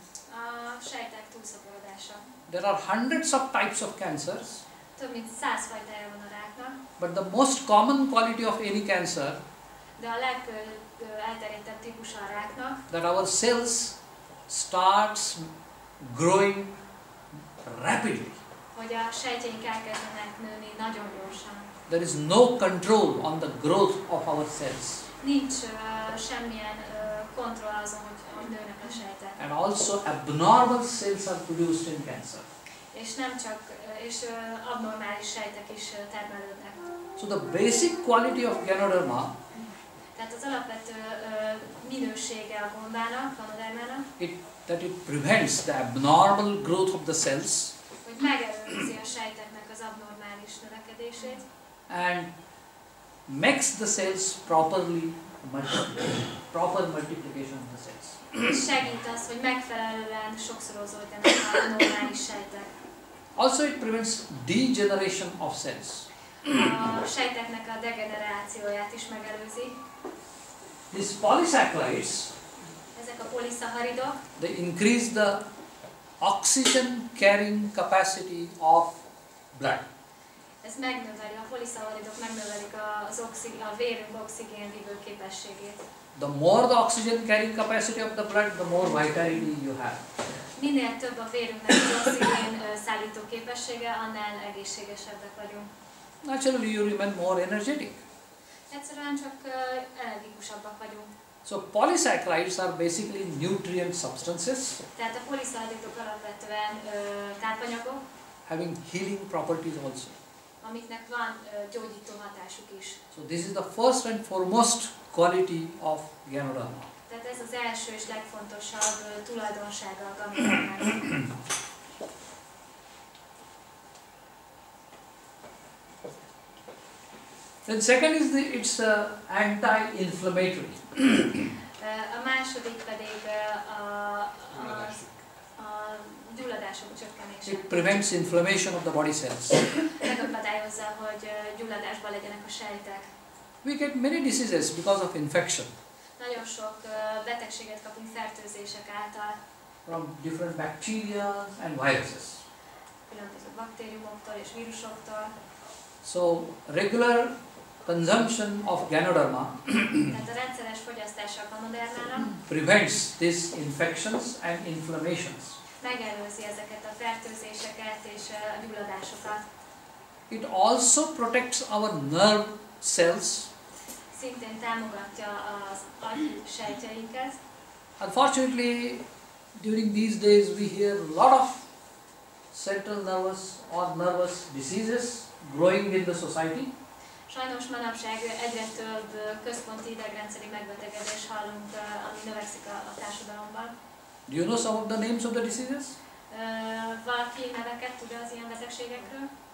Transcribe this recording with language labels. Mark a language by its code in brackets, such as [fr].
[hu] A sejtek túlszaporodása. [en] There are hundreds of types of cancers, [hu] Több mint 100 fajtája van a ráknak, [en] but the most common quality of any cancer [hu] de a legelterjedtebb típusa a ráknak, [en] that our cells starts growing rapidly. [hu] hogy a sejtjeink elkezdenek nőni nagyon gyorsan. [en] There is no control on the growth of our cells. [hu] Nincs semmilyen kontroll azon, hogy nőnek a sejtek. [en] And also abnormal cells are produced in cancer. [hu] És nem csak, és abnormális sejtek is termelődnek. [en] So the basic quality of Ganoderma, [hu] Tehát az alapvető minősége a gombának, ganodermának, [en] that it prevents the abnormal growth of the cells [hu] hogy megelőzi a sejteknek az abnormális növekedését, [en] and makes the cells properly proper multiplication of the cells. [hu] és segít az, hogy megfelelően sokszorozódjanak a normális sejtek. [en] Also it prevents degeneration of cells. [hu] A sejteknek a degenerációját is megelőzi. [en] These polysaccharides, [hu] Ezek a poliszaharidok, [en] they increase the oxygen carrying capacity of blood. [hu] ez megnöveli, a poliszaharidok megnövelik a vérünk oxigénvívő képességét. [en] The more the oxygen carrying capacity of the blood, the more vitality you have. [hu] Minél több a vérünknek az oxigén szállító képessége, annál egészségesebbek vagyunk. [en] Naturally you remain more energetic. [hu] Egyszerűen csak energikusabbak vagyunk. [en] So polysaccharides are basically nutrient substances [hu] Tehát a poliszaharidok alapvetően tápanyagok, [en] having healing properties also. [hu] amiknek van gyógyító hatásuk is. [en] So this is the first and foremost quality of Ganoderma. [hu] Tehát ez az első és legfontosabb tulajdonsága a ganodermának. [en] Then second is it's anti-inflammatory. [hu] A második pedig a gyulladások csökkenése. [en] It prevents inflammation of the body cells. [hu] Megakadályozza, hogy gyulladásban legyenek a sejtek. [en] We get many diseases because of infection [hu] Nagyon sok betegséget kapunk fertőzések által, [en] from different bacteria and viruses. [hu] különböző baktériumoktól és vírusoktól. [en] So regular consumption of Ganoderma [hu] Tehát a rendszeres fogyasztása a ganodermának [en] prevents these infections and inflammations. [hu] megelőzi ezeket a fertőzéseket és a gyulladásokat. [en] It also protects our nerve cells. [hu] Szintén támogatja az agy sejtjeinket. [en] Unfortunately, during these days we hear a lot of central nervous or nervous diseases growing in the society. [hu] Sajnos manapság egyre több központi idegrendszeri megbetegedés hallunk, ami növekszik a társadalomban. [en] Do you know some of the names of the diseases? [hu] Valaki neveket tud az ilyen betegségekről?